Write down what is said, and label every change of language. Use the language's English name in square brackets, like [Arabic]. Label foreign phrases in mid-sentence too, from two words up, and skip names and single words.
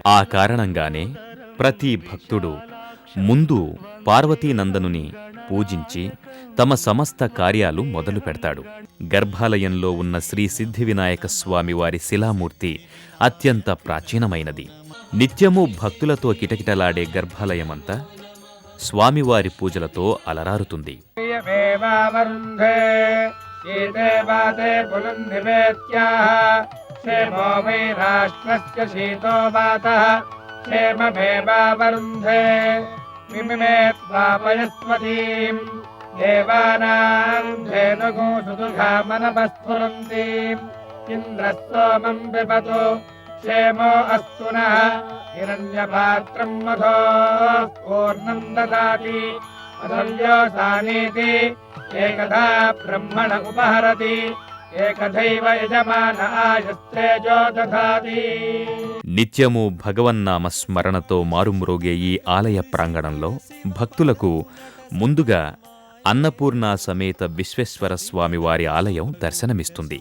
[Telugu] ఆ కారణంగానే ప్రతి భక్తుడు ముందు పార్వతీనందనుని పూజించి తమ సమస్త కార్యాలు మొదలు పెడతాడు. గర్భాలయంలో ఉన్న శ్రీ సిద్ధివినాయక స్వామివారి శిలామూర్తి అత్యంత ప్రాచీనమైనది. నిత్యము భక్తులతో కిటకిటలాడే గర్భాలయమంతా స్వామివారి పూజలతో అలరారుతుంది. [Sanskrit] క్షేమమేవావరుంధే शीते वाते पुनन्निवेत्याः क्षेमो वै राष्ट्रस्य शीतो वातः क्षेममेवावरुन्धे मिमिमे त्वापयस्वतीम् देवानाम् धेनुगो सुदुघामनपस्फुरन्तीम् इन्द्रस्तोमम् पिबतु क्षेमो अस्तु नः हिरण्यपात्रम् मधो पूर्णम् ददाति अधव्योऽसानीति एकधा ब्रह्मण उपहरति ఏకథైవ యజమాన ఆయస్తేజో దధాతి. [Telugu] నిత్యము భగవన్నామ స్మరణతో మారుమ్రోగే ఈ ఆలయ ప్రాంగణంలో భక్తులకు ముందుగా అన్నపూర్ణ సమేత విశ్వేశ్వర స్వామి వారి ఆలయం దర్శనమిస్తుంది.